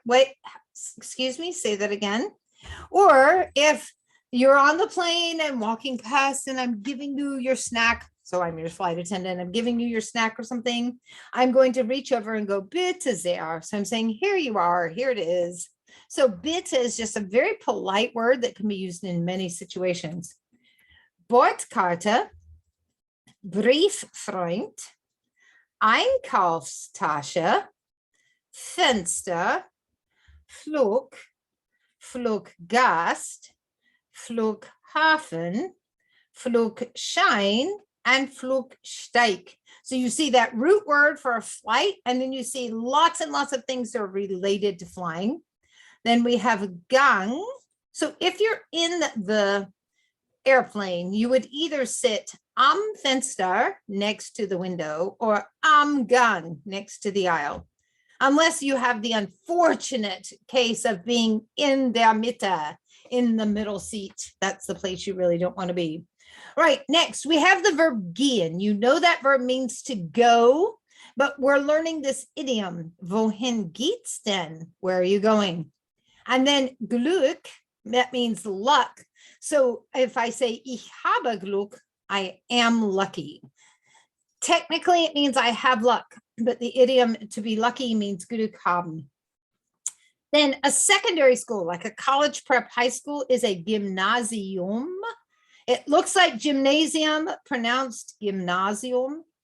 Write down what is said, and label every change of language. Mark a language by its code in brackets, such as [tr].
[en] Wait, excuse me, say that again. Or if you're on the plane and walking past and I'm giving you your snack, so I'm your flight attendant, I'm giving you your snack or something, I'm going to reach over and go [de] bitte sehr. [en] So I'm saying, here you are, here it is. So bitte is just a very polite word that can be used in many situations. [de] Bordkarte, Brieffreund, Einkaufstasche, Fenster, Flug, Fluggast, Flughafen, Flugschein, and Flugsteig. [en] So you see that root word for a flight, and then you see lots and lots of things that are related to flying. Then we have Gang. So if you're in the airplane, you would either sit am Fenster next to the window or am Gang next to the aisle, unless you have the unfortunate case of being in der Mitte, in the middle seat. That's the place you really don't want to be. Right, next we have the verb gehen. You know that verb means to go, but we're learning this idiom. [de] Wohin geht's denn? [en] Where are you going? And then Glück, that means luck. So if I say [de] ich habe Glück, [en] I am lucky. Technically, it means I have luck, but the idiom to be lucky means Glück haben. Then a secondary school, like a college prep high school, is a Gymnasium. It looks like gymnasium, pronounced Gymnasium.